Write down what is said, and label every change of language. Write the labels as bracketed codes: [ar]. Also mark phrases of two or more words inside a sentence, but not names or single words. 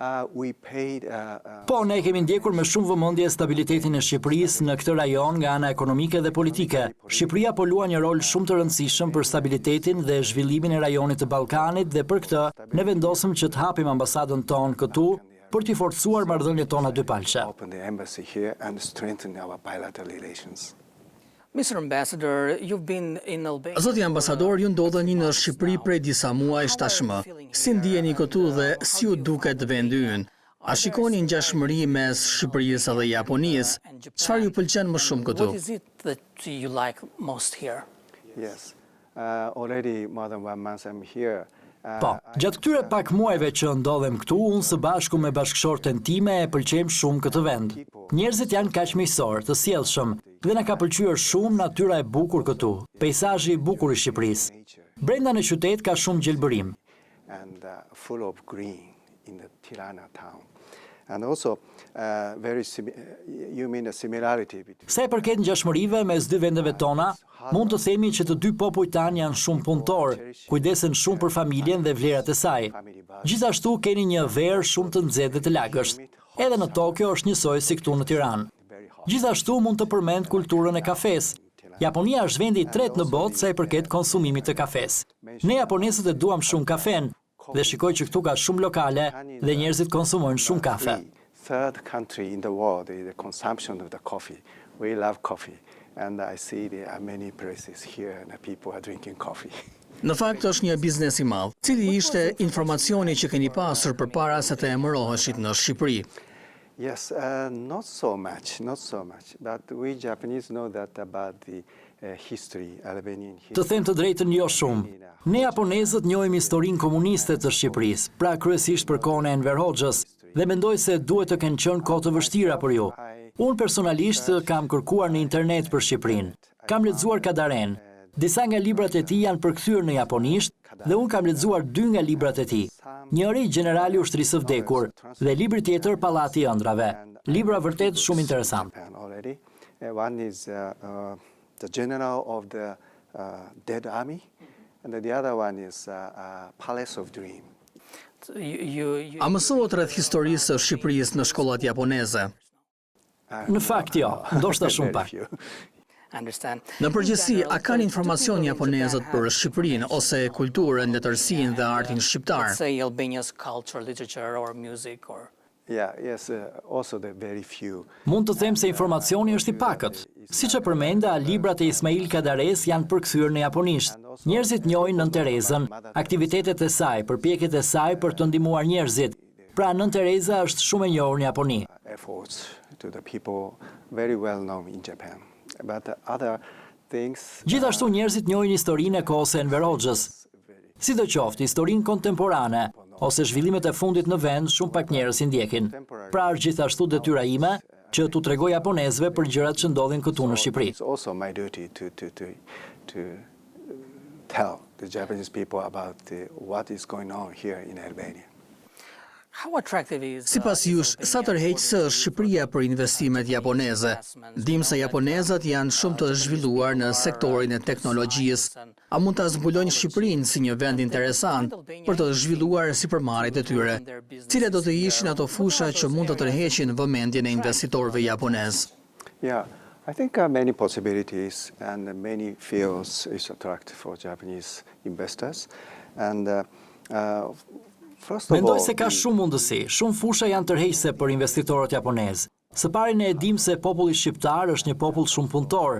[sq] Po, ne kemi ndjekur me shumë vëmendje stabilitetin e Shqipërisë në këtë rajon nga ana ekonomike dhe politike. Shqipëria po luan një rol shumë të rëndësishëm për stabilitetin dhe zhvillimin e rajonit të Ballkanit dhe për këtë ne vendosëm që të hapim ambasadën tonë këtu për t'i forcuar marrëdhëniet tona dypalqe. [en] Mr. Ambassador, you've been in Albania. [sq] Zoti ambasador, ju ndodheni në Shqipëri prej disa muajsh tashmë. Si ndjeni këtu dhe si u duket vendi ynë? A shikoni ngjashmëri mes Shqipërisë dhe Japonisë? Çfarë ju pëlqen më shumë këtu? [en] What is it that you like most here? Yes, already more than 1 month I'm here. [sq] Po, gjatë këtyre pak muajve që ndodhem këtu, unë së bashku me bashkëshorten time e pëlqejmë shumë këtë vend. Njerëzit janë kaq miqësor, të sjellshëm, dhe na ka pëlqyer shumë natyra e bukur këtu, peizazhi i bukur i Shqipërisë. Brenda në qytet ka shumë gjelbërim. [en] And full of green in the Tirana town. And also, you mean the similarity between... [sq] Sa i përket ngjashmërive mes dy vendeve tona, mund të themi që të dy popujt tanë janë shumë punëtor, kujdesen shumë për familjen dhe vlerat e saj. Gjithashtu keni një verë shumë të nxehtë dhe të lagësht. Edhe në Tokyo është njësoj si këtu në Tiranë. Gjithashtu mund të përmend kulturën e kafes. Japonia është vendi i tretë në botë sa i përket konsumimit të kafes. Ne japonezët e duam shumë kafen, dhe shikoj që këtu ka shumë lokale dhe njerëzit konsumojnë shumë kafe. [en] Third country in the world is the consumption of the coffee. We love coffee, and I see there are many places here and people are drinking coffee. [sq] Në fakt është një biznes i madh. Cili ishte informacioni që keni pasur përpara se të emëroheshit në Shqipëri? [en] Yes, not so much, but we Japanese know that about the history, Albanian history. [sq] Të them të drejtën jo shumë. Ne japonezët njohim historinë komuniste të Shqipërisë, pra kryesisht për kohën e Enver Hoxhës, dhe mendoj se duhet të kenë qenë kohë të vështira për ju. Unë personalisht kam kërkuar në internet për Shqipërinë. Kam lexuar Kadaren. Disa nga librat e tij janë përkthyer në japonisht dhe unë kam lexuar 2 nga librat e tij. Njëri Generali i Ushtrisë së Vdekur dhe libri tjetër Pallati i Ëndrave. Libra vërtet shumë interesant. [en] One is the General of the Dead Army, and the other one is Palace of Dream. [sq] A mësohet rreth historisë së Shqipërisë në shkollat japoneze? Në fakt jo, ndoshta shumë pak. Në përgjithësi, a kanë informacion japonezët për Shqipërinë ose kulturën, letërsinë dhe artin shqiptar? [en] Say Albania's culture, literature or music or... Yeah, yes, also the very few. [sq] Mund të them se informacioni është i pakët. Siç e përmenda, librat e Ismail Kadares janë përkthyer në japonisht. Njerëzit njohin Nën Terezën, aktivitetet e saj, përpjekjet e saj për të ndihmuar njerëzit. Pra Nën Tereza është shumë e njohur në Japoni. [en] Efforts to the people very well known in Japan. But other things. [sq] Gjithashtu njerëzit njohin historinë e kohës së Enver Hoxhës. Sidoqoftë, historinë kontemporane ose zhvillimet e fundit në vend shumë pak njerëz i ndjekin. Pra është gjithashtu detyra ime që t'u tregoj japonezëve për gjërat që ndodhin këtu në Shqipëri. [en] It's also my duty to tell the Japanese people about what is going on here in Albania. How attractive is... [sq] Sipas jush, sa tërheqëse është Shqipëria për investimet japoneze? Dim se japonezët janë shumë të zhvilluar në sektorin e teknologjisë. A mund ta zbulojnë Shqipërinë si një vend interesant për të zhvilluar sipërmarrjet e tyre? Cilat do të ishin ato fusha që mund të tërheqin vëmendjen e investitorëve japonez? [en] Yeah, I think many possibilities and many fields is attractive for Japanese investors. And [sq] Mendoj se ka shumë mundësi, shumë fusha janë tërheqëse për investitorët japonezë. Së pari ne e dim se populli shqiptar është një popull shumë punëtor.